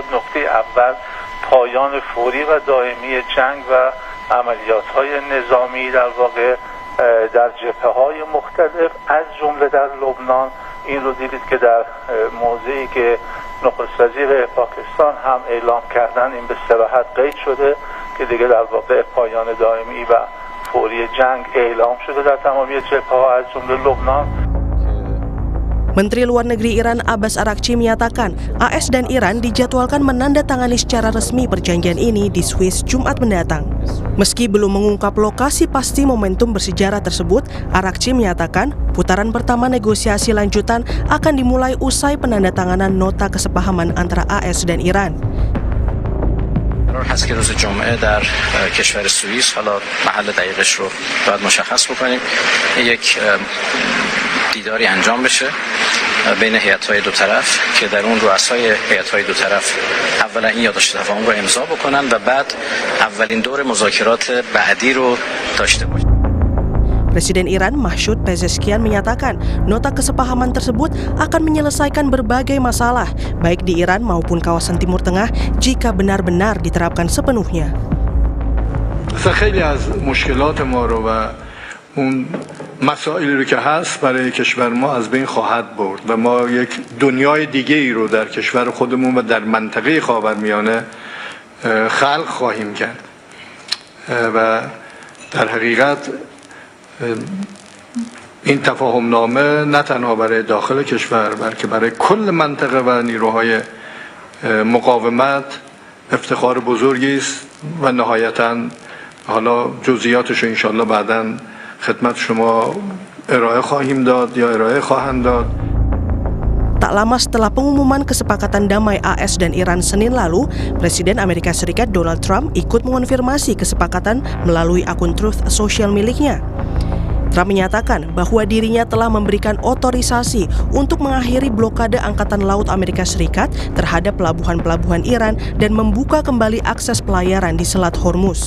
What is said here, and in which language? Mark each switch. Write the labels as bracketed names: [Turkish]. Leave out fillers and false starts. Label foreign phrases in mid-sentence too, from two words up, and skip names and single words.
[Persian] نکته اول، پایان فوری و دائمی جنگ و عملیات‌های نظامی در واقع در جبهه‌های مختلف از جمله در لبنان. این رو دیدید که در موضعی که نخست وزیر پاکستان هم اعلام کردن این به صراحت قید شده که دیگه در واقع پایان دائمی و فوری جنگ اعلام شده در تمامی جبهه‌ها از جمله لبنان. [Indonesian] Menteri Luar Negeri Iran Abbas Araghchi menyatakan AS dan Iran dijadwalkan menandatangani secara resmi perjanjian ini di Swiss Jumat mendatang. Meski belum mengungkap lokasi pasti momentum bersejarah tersebut, Araghchi menyatakan putaran pertama negosiasi lanjutan akan dimulai usai penandatanganan nota kesepahaman antara AS dan Iran. [Persian] قرار هست که روز جمعه در کشور سوئیس، حالا محل دقیقش رو باید مشخص بکنیم، یک دیداری انجام بشه بین هیئت‌های دو طرف که در اون رؤسای هیئت‌های دو طرف اولا این یادداشت تفاهم رو امضا بکنن و بعد اولین دور مذاکرات بعدی رو داشته باشن. [Indonesian] Presiden Iran Masoud Pezeshkian menyatakan nota kesepahaman tersebut akan menyelesaikan berbagai masalah baik di Iran maupun kawasan Timur Tengah jika benar-benar diterapkan sepenuhnya. [Persian] خیلی از مشکلات ما رو و اون مسائلی رو که هست برای کشور ما از بین خواهد برد و ما یک دنیای دیگه ای رو در کشور خودمون و در منطقه خاورمیانه خلق خواهیم کرد و در حقیقت این تفاهم نامه نه تنها برای داخل کشور بلکه برای کل منطقه و نیروهای مقاومت افتخار بزرگی است و نهایتاً حالا جزئیاتش رو انشالله بعداً خدمت شما ارائه خواهیم داد یا ارائه خواهند داد. [Indonesian] Tak lama setelah pengumuman kesepakatan damai AS dan Iran Senin lalu, Presiden Amerika Serikat Donald Trump ikut mengonfirmasi kesepakatan melalui akun Truth Social miliknya. Trump menyatakan bahwa dirinya telah memberikan otorisasi untuk mengakhiri blokade Angkatan Laut Amerika Serikat terhadap pelabuhan-pelabuhan Iran dan membuka kembali akses pelayaran di Selat Hormuz.